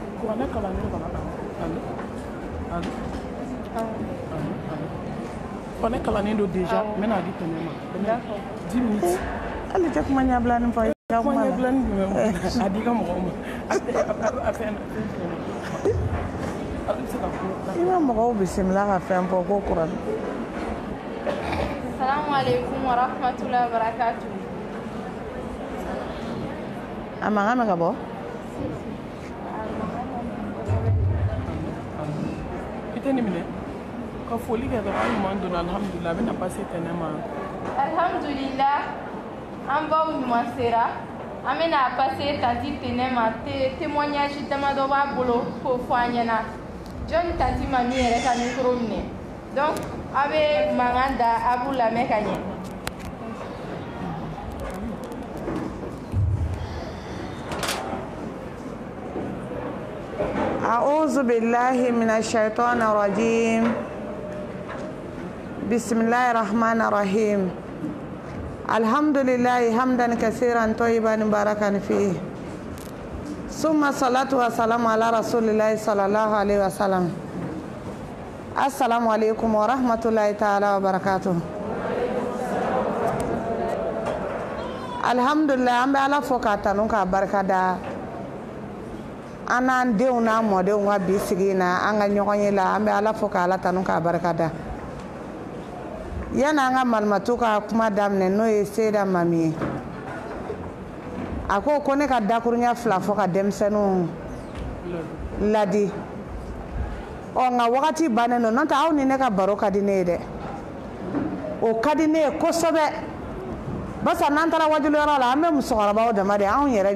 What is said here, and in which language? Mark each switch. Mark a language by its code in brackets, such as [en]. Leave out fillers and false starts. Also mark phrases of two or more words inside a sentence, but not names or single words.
[fr] On est calé déjà, mais on a dit que 10 minutes. Elle était comme un blanc, une fois. Il va me repousser là à faire un peu au courant. [ar] السلام عليكم ورحمة الله وبركاته. [bm] Amanga Gabo? [ar] Alhamdulillah, [bm] an baw ɲuman sera. An bɛna passer tanti Tɛnɛ ma témoignage damadɔ b'a bolo k'o fɔ an ɲɛna. Jɔnni tanti Mami yɛrɛ ka micro minɛ. Donc a bɛ mankan da a b'u lamɛn ka ɲɛ. [ar] أعوذ بالله من الشيطان الرجيم بسم الله الرحمن الرحيم الحمد لله حمدا كثيرا طيبا مباركا فيه ثم الصلاة والسلام على رسول الله صلى الله عليه وسلم السلام عليكم ورحمة الله تعالى وبركاته الحمد لله أم على فوقاتنا كبركة [bm] anan denw n'a mɔdenw ka bi sigi na an ka ɲɔgɔn ye la an bɛ Ala fo ka Ala tanu k'a barikada yanni an ka malimatu ka kuma daminɛ n'o ye Seyida Mami ye a ko ne ka dakuruɲɛ 2 fɔ ka denmisɛnninw ladi nka wagati bannen don n'o tɛ aw ni ne ka baro ka di ne ye dɛ o ka di ne ye kosɛbɛ barisa n'an taara wajuliyɔrɔ la an bɛ musokɔrɔbaw dama de anw yɛrɛ